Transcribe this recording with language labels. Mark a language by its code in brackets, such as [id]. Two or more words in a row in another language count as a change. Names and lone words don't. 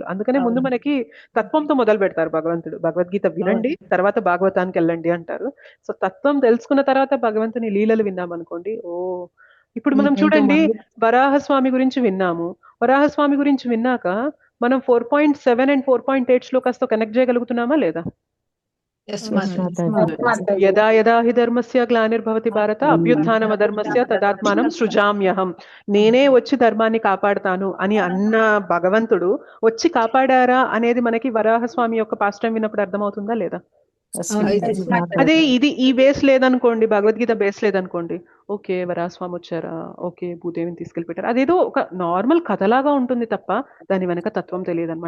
[te] అందుకనే ముందు మనకి తత్వంతో మొదలు పెడతారు భగవంతుడు. భగవద్గీత వినండి, తర్వాత భాగవతానికి వెళ్ళండి అంటారు. సో తత్వం తెలుసుకున్న తర్వాత భగవంతుని లీలలు విన్నాం అనుకోండి, ఓ ఇప్పుడు మనం చూడండి వరాహస్వామి గురించి విన్నాము, వరాహస్వామి గురించి విన్నాక మనం 4.7 అండ్ 4.8 శ్లోకాస్తో కనెక్ట్ చేయగలుగుతున్నామా లేదా? Yes, Yes, Mataji. Mataji. [sa] యదా యదా హి ధర్మస్య గ్లానిర్భవతి భారత అభ్యుత్థానం అధర్మస్య తదాత్మానం సృజామ్యహం. [te] నేనే వచ్చి ధర్మాన్ని కాపాడుతాను అని అన్న భగవంతుడు వచ్చి కాపాడారా అనేది మనకి వరాహస్వామి యొక్క పాస్టైం విన్నప్పుడు అర్థమవుతుందా లేదా? Yes, అవుతుంది. Mataji. అదే ఇది ఈ బేస్ లేదనుకోండి, భగవద్గీత బేస్ లేదనుకోండి, ఓకే వరాహస్వామి వచ్చారా, ఓకే భూదేవిని తీసుకెళ్ళిపెట్టారు, అదేదో ఒక నార్మల్ కథలాగా ఉంటుంది తప్ప దాని వెనక తత్వం తెలియదు అనమాట.